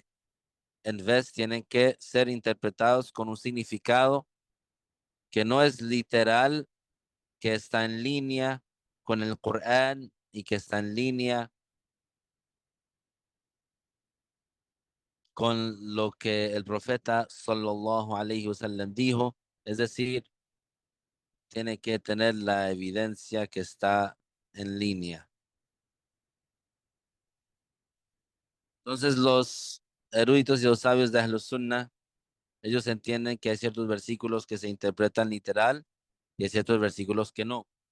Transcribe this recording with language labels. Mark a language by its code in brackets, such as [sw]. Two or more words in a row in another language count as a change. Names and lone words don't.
[es] En vez, tienen que ser interpretados con un significado que no es literal, que está en línea con el Corán y que está en línea con lo que el profeta [ar] صلى الله عليه وسلم [es] dijo, es decir, tiene que tener la evidencia que está en línea. Entonces los eruditos y los sabios de Ahlus Sunnah, ellos entienden que hay ciertos versículos que se interpretan literal y hay ciertos versículos que no.